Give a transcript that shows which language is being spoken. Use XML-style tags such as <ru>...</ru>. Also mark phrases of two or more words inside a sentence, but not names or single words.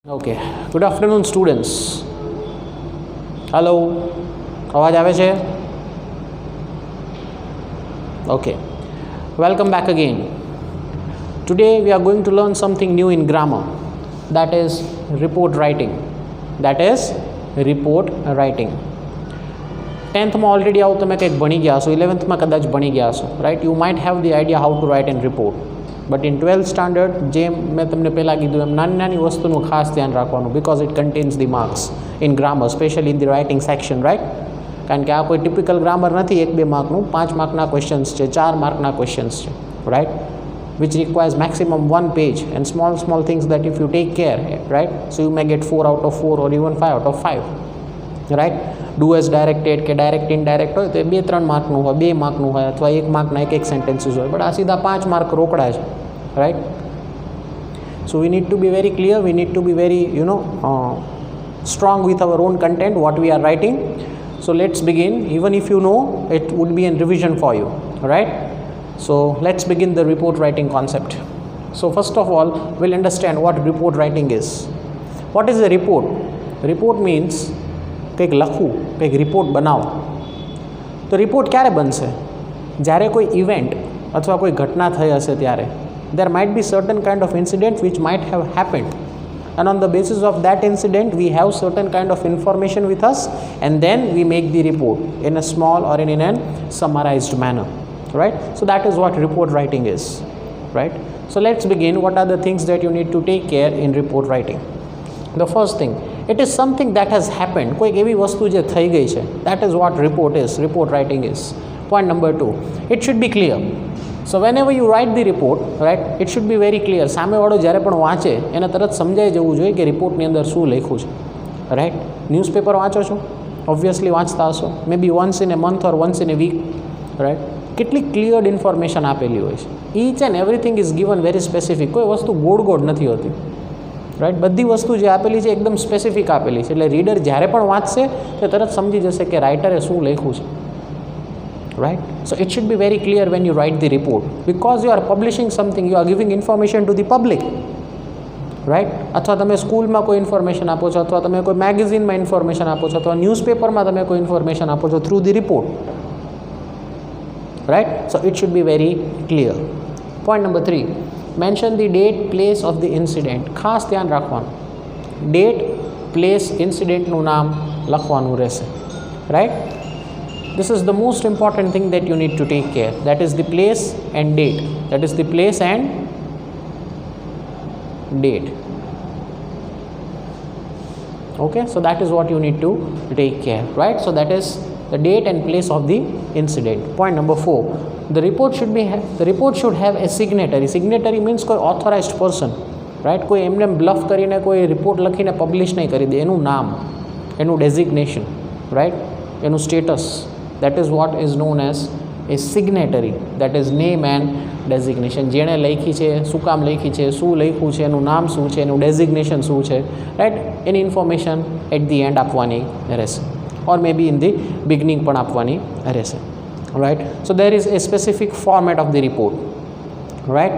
<en>Okay. Good afternoon, students. Hello.</en> <gu>અવાજ આવે છે?</gu> <en>Okay. Welcome back again. Today we are going to learn something new in grammar. That is report writing. That is report writing.</en> <gu>10th માં already આવું તમે કંઈક ભણી ગયા છો, 11th માં કદાચ ભણી ગયા છો,</gu> <en>right? You might have the idea how to write and report. But in 12th standard</en> <gu>જેમ મેં તમને પહેલાં કીધું એમ નાની નાની વસ્તુનું ખાસ ધ્યાન રાખવાનું</gu> <en>because it contains the marks in grammar specially in the writing section right.</en> <gu>કારણ કે આ કોઈ</gu> <en>typical grammar</en> <gu>નથી 1-2 માર્કનું, 5 માર્કના ક્વેશ્ચન્સ છે, 4 માર્કના ક્વેશ્ચન્સ છે, રાઇટ,</gu> <en>which requires maximum 1 page and small things that if you take care, right, so you may get 4 out of 4 or even 5 out of 5, right. Do as directed</en> <gu>કે</gu> <en>direct indirect</en> <gu>હોય તો એ 2-3 માર્કનું હોય, 2 માર્કનું હોય અથવા 1 માર્કના એક સેન્ટેન્સીસ હોય, બટ આ સીધા 5 માર્ક રોકડા છે,</gu> <en>right. So we need to be very clear, we need to be very strong with our own content what we are writing. So let's begin. Even if you know, it would be a revision for you, right. So let's begin the report writing concept. So first of all, we'll understand what report writing is. What is a report? Report means</en> <gu>કંઈક લખવું, કંઈક રિપોર્ટ બનાવો. તો રિપોર્ટ ક્યારે બનશે? જ્યારે કોઈ ઇવેન્ટ અથવા કોઈ ઘટના થઈ હશે ત્યારે.</gu> <en>There might be certain kind of incident which might have happened, and on the basis of that incident we have certain kind of information with us, and then we make the report in a small or in a summarized manner, right. So that is what report writing is, right. So let's begin. What are the things that you need to take care in report writing? The first thing, it is something that has happened.</en> <gu>કોઈક એવી વસ્તુ જે થઈ ગઈ છે,</gu> <en>that is what report is, report writing is. Point number 2, it should be clear. So whenever you write the report, right, it should be very clear.</en> <gu>સામેવાળો જ્યારે પણ વાંચે એને તરત સમજાઈ જવું જોઈએ કે રિપોર્ટની અંદર શું લખ્યું છે, રાઈટ. ન્યૂઝપેપર વાંચો છો, ઓબ્વિયસલી વાંચતા હશો,</gu> <en>may be once in a month or once in a week,</en> <gu>રાઈટ.</gu> <en>કેટલી cleared information</en> <gu>આપેલી હોય છે.</gu> <en>Each and everything is given very specific.</en> <gu>કોઈ વસ્તુ ગોળ નથી હોતી, રાઈટ. બધી વસ્તુ જે આપેલી છે એકદમ સ્પેસિફિક આપેલી છે, એટલે રીડર જ્યારે પણ વાંચશે તે તરત સમજી જશે કે રાઇટરે શું લખ્યું છે,</gu> <en>right. So it should be very clear when you write the report, because you are publishing something, you are giving information to the public, right.</en> <gu>અથવા તમે સ્કૂલમાં કોઈ ઇન્ફોર્મેશન આપો છો, અથવા તમે કોઈ મેગેઝિનમાં ઇન્ફોર્મેશન આપો છો, અથવા ન્યૂઝપેપરમાં તમે કોઈ ઇન્ફોર્મેશન આપો છો</gu> <en>through the report, right. So it should be very clear. Point number 3, mention the date, place of the incident.</en> <gu>ખાસ ધ્યાન રાખવાનું, ડેટ, પ્લેસ, ઇન્સિડેન્ટનું નામ લખવાનું રહેશે,</gu> <en>right. This is the most important thing that you need to take care. That is the place and date. That is the place and date. Okay, so that is what you need to take care, right. So that is the date and place of the incident. Point number 4, the report should have a signatory. Signatory means કોઈ authorized person, right.</en> <gu>કોઈ એમને બ્લફ કરીને કોઈ રિપોર્ટ લખીને પબ્લિશ નહીં કરી દે. એનું નામ, એનું ડેઝિગ્નેશન, right, એનું સ્ટેટસ.</gu> <en>That is what is known as a signatory. That is name and designation.</en> <gu>જેણે લખી છે, શું કામ લખી છે, શું લખ્યું છે, એનું નામ શું છે, એનું ડેઝિગ્નેશન શું છે, રાઈટ. એની ઇન્ફોર્મેશન</gu> <en>at the end</en> <gu>આપવાની રહેશે,</gu> <en>or may be in the beginning</en> <gu>પણ આપવાની રહેશે, રાઈટ.</gu> <en>So there is a specific format of the report, right.</en>